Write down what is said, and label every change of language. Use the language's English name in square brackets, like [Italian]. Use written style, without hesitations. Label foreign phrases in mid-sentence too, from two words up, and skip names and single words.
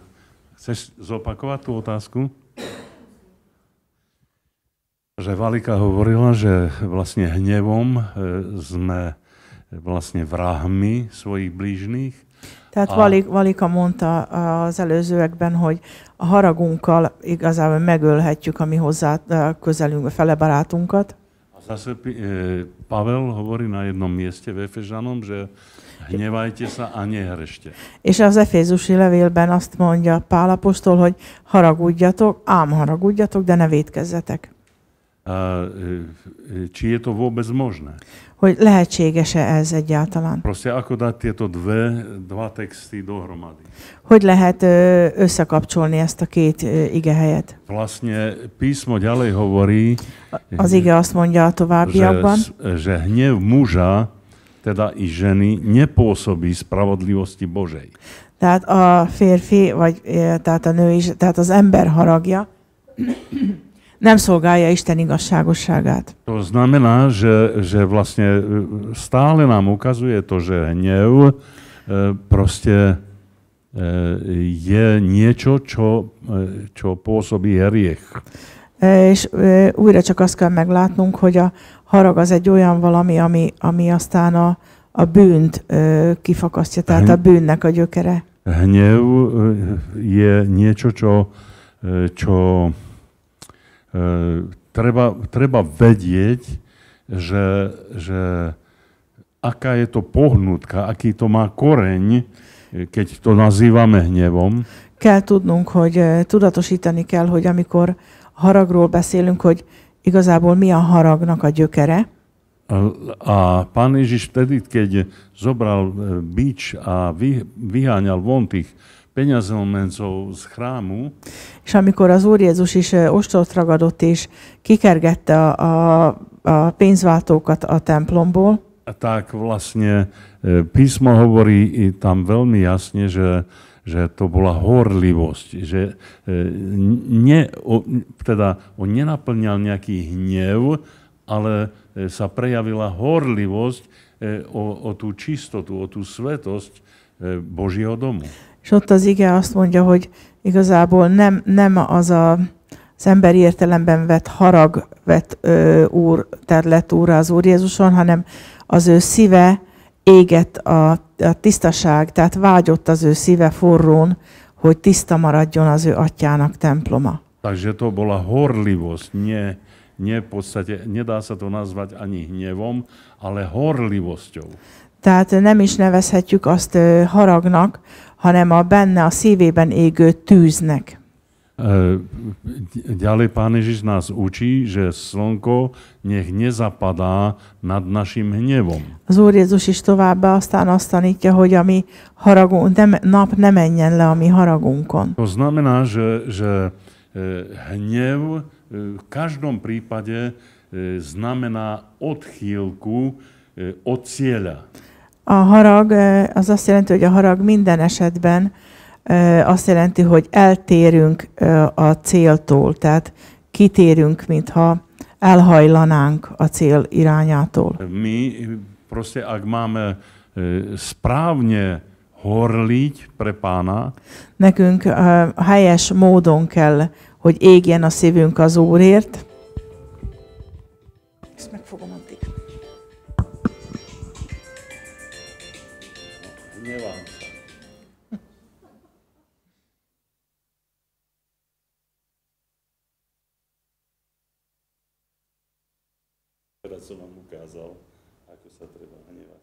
[Slovak] Chceš zopakovať tú otázku? Že Valika hovorila, že vlastne hnevom sme vlastne vrahmi svojich blížnych [Hungarian] Tehát Valika mondta az előzőekben, hogy a haragunkkal igazából megölhetjük a mi hozzá közelünk, fele barátunkat. [Slovak] A zase Pavel hovorí na jednom mieste v Efežanom, že hnevajte sa a nehrešte. [Hungarian] És az Efézusi levélben azt mondja Pál apostol, hogy haragudjatok, ám haragudjatok, de ne vétkezzetek. [Slovak] Či je to vôbec možné? [Hungarian] Hogy lehetséges-e ez egyáltalán? [Slovak] Proste ako dať tieto dva texty dohromady? [Hungarian] Hogy lehet összekapcsolni ezt a két igehelyet? [Slovak] Vlastne písmo ďalej hovorí, [Hungarian] az ige azt mondja a továbbiakban, [Slovak] že hnev muža, teda i ženy, nepôsobí spravodlivosti Božej. [Hungarian] Tehát a férfi, vagy tehát a nő is, tehát az ember haragja nem szolgálja Isten igazságosságát. [Slovak] To znamená, že vlastne stále nám ukazuje to, že hnev proste je niečo, čo pôsobí hriech. [Hungarian] És újra csak azt kell meglátnunk, hogy a harag az egy olyan valami, ami aztán a bűnt kifakasztja, tehát a bűnnek a gyökere. [Slovak] Hnev je niečo, čo treba vedieť, že aká je to pohnutka, aký to má koreň, keď to nazývame hnevom. [Hungarian] Kell tudnunk, hogy tudatosítani kell, hogy amikor haragról beszélünk, hogy igazából mi a haragnak a gyökere. [Slovak] A Pán Ježiš vtedy, keď zobral bič a vyháňal von tých peňazomencov z chrámu, [Hungarian] és amikor az Úr Jézus is ostort ragadott és kikergette a pénzváltókat a templomból, [Slovak] tak vlastne písmo hovorí tam veľmi jasne, že to bola horlivosť, že on nenaplňal nejaký hnev, ale sa prejavila horlivosť o tú čistotu, o tú svetosť Božieho domu. [Hungarian] És ott az ige azt mondja, hogy igazából nem az emberi értelemben vett harag lett úrra az Úr Jézuson, hanem az ő szíve égett a tisztaság, tehát vágyott az ő szíve forrón, hogy tiszta maradjon az ő atyának temploma. [Slovak] Takže to bola horlivosť, nie v podstate, nedá sa to nazvať ani hnevom, ale horlivosťou. [Hungarian] Tehát nem is nevezhetjük azt haragnak, hanem benne a szívében égő tűznek. [Slovak] Ďalej Pán Ježiš nás učí, že slnko nech nezapadá nad našim hnevom. [Hungarian] Az Úr Jézus is továbbá aztán azt tanítja, hogy a mi nap ne menjen le a mi haragunkon. [Slovak] To znamená, že hnev v každom prípade znamená odchýlku od cieľa. [Hungarian] A harag az azt jelenti, hogy a harag minden esetben azt jelenti, hogy eltérünk a céltól, tehát kitérünk, mintha elhajlanánk a cél irányától. [Slovak] My proste, ak máme správne horliť pre Pána, [Hungarian] nekünk helyes módon kell, hogy égjen a szívünk az Úrért. Ezt megfogom addig. [Slovak] Teraz som vám ukázal, ako sa treba hnevať.